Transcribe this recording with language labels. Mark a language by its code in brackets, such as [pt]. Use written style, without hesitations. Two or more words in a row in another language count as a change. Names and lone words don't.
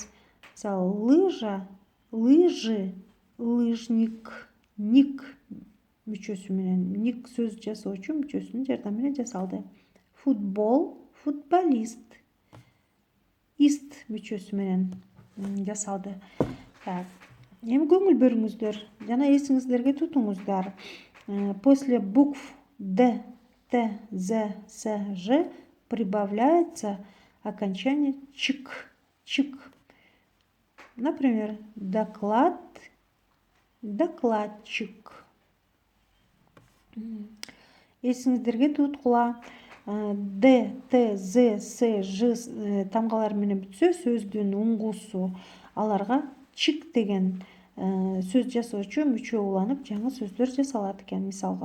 [ky] Мисалы, [ru] лыжа, лыжи, лыжник, [ky] ник мүчөсү менен, ник сөз жасоочу мүчөсүнүн жардамы менен жасалды. Футбол, футболист, ист мүчөсү менен жасалды. Эми көңүл бөлүңүздөр жана эсиңиздерге тутуңуздар. [ru] После букв Д, Т, З, С, Ж прибавляется окончание чик, чик. Например, доклад, докладчик. [ky] Эсиңиздерге туткула. Д, Т, З, С, Ж тамгалар менен бүтсө сөздүн уңгусу аларга чик деген сөз жасоочу мүчө уланып, жаңы сөздөр жасалат экен.